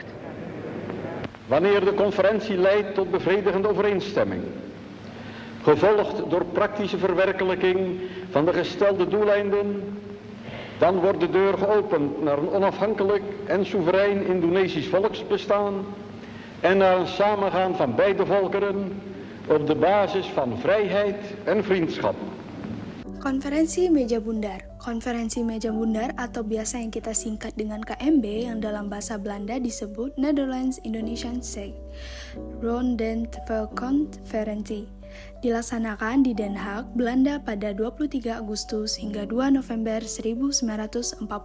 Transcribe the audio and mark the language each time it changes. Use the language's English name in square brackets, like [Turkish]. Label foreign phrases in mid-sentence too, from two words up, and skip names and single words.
[Dutch] wanneer de conferentie leidt tot bevredigende overeenstemming, gevolgd door praktische verwerkelijking van de gestelde doeleinden, dan wordt de deur geopend naar een onafhankelijk en soeverein Indonesisch volksbestaan en naar een samengaan van beide volkeren op de basis van vrijheid en vriendschap. [Indonesian] Konferensi Meja Bundar. Konferensi Meja Bundar atau biasa yang kita singkat dengan KMB yang dalam bahasa Belanda disebut [Dutch] Netherlands Indonesian Zee, Rondenvelconferentie, [Indonesian] dilaksanakan di Den Haag, Belanda pada 23 Agustus hingga 2 November 1949.